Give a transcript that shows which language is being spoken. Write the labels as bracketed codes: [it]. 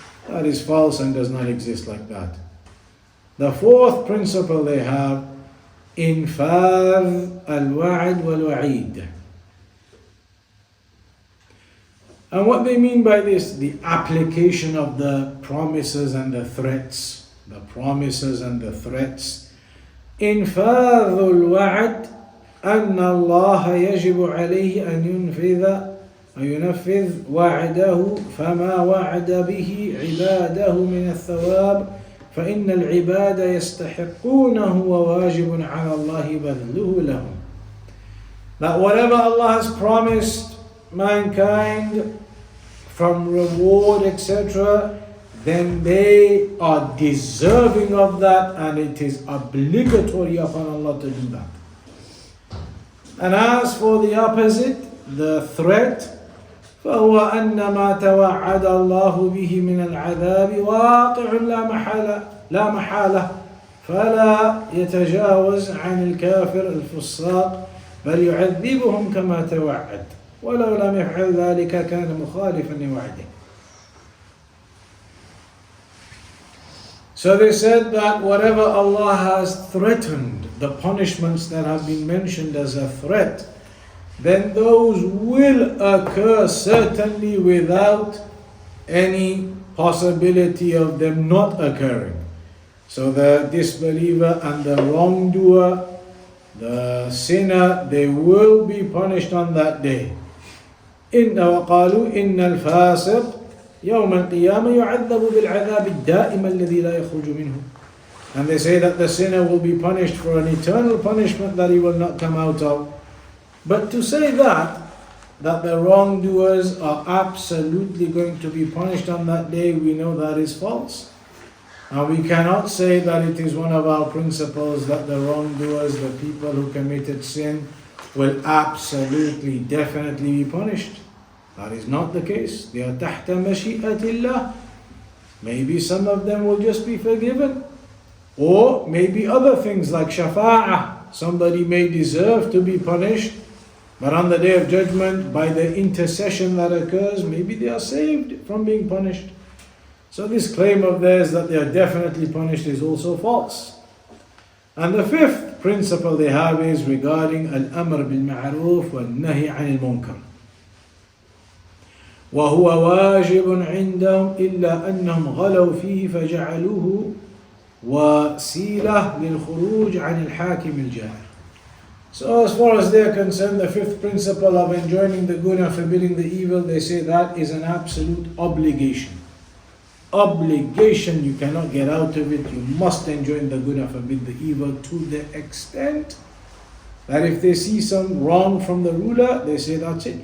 [en] That is false and does not exist like that. The fourth principle they have, [ar] infadh al-wa'd wal-wa'id. [en] And what they mean by this, the application of the promises and the threats. The promises and the threats. [ar] إنفاذ الوعد أن الله يجب عليه أن ينفذ وعده فما وعد به عباده من الثواب فإن العباد يستحقونه وواجب على الله بذله لهم. [en] That whatever Allah has promised mankind from reward, etc., then they are deserving of that, and it is obligatory upon Allah to do that. And as for the opposite, the threat, [ar] فهو أن ما توعد الله به من العذاب واقع لا محالة فلا يتجاوز عن الكافر الفساق بل يعذبهم كما توعد ولو لم يفعل ذلك كان مخالفا لوعده. [en] So they said that whatever Allah has threatened, the punishments that have been mentioned as a threat, then those will occur certainly without any possibility of them not occurring. So the disbeliever and the wrongdoer, the sinner, they will be punished on that day. [ar] وقالوا إن الفاسق يوم القيامة يعذب بالعذاب الدائم الذي لا يخرج منه. [en] And they say that the sinner will be punished for an eternal punishment that he will not come out of. But to say that the wrongdoers are absolutely going to be punished on that day, we know that is false. And we cannot say that it is one of our principles that the wrongdoers, the people who committed sin, will absolutely, definitely be punished. That is not the case. They are [ar] تحت مشيئة الله. [en] Maybe some of them will just be forgiven. Or maybe other things like shafa'ah. Somebody may deserve to be punished, but on the day of judgment, by the intercession that occurs, maybe they are saved from being punished. So this claim of theirs that they are definitely punished is also false. And the fifth principle they have is regarding [ar] al-amr bil-ma'ruf wal-nahy 'anil munkar. وهو واجب عندهم إلا أنهم غلوا فيه فجعلوه وسيلة للخروج عن الحاكم الجائر. [en] So as far as they are concerned, the fifth principle of enjoining the good and forbidding the evil, they say that is an absolute obligation. Obligation, you cannot get out of it. You must enjoin the good and forbid the evil to the extent that if they see some wrong from the ruler, they say that's it.